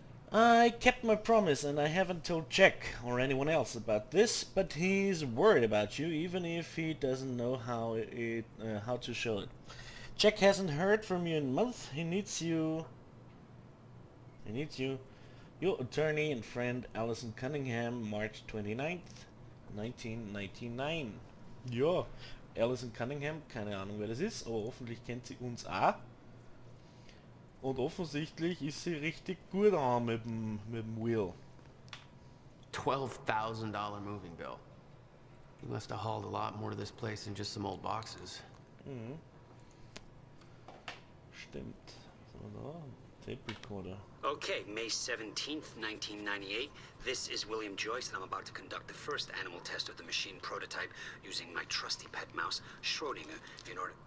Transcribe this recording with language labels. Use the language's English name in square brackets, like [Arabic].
[English] I kept my promise and I haven't told Jack or anyone else about this, but he's worried about you even if he doesn't know how to show it. Jack hasn't heard from you in months. He needs you. Your attorney and friend Alison Cunningham, March 29th, 1999. [German] Ja, Alison Cunningham, keine Ahnung wer das ist, aber hoffentlich kennt sie uns auch. Und offensichtlich ist sie richtig gut an mit dem Will. [English] $12,000 moving bill. You must have hauled a lot more to this place than just some old boxes. Mhm. [German] Stimmt. So, da, Tape recorder. [English] Okay, May 17th, 1998. This is William Joyce, and I'm about to conduct the first animal test of the machine prototype using my trusty pet mouse, Schrodinger, in order...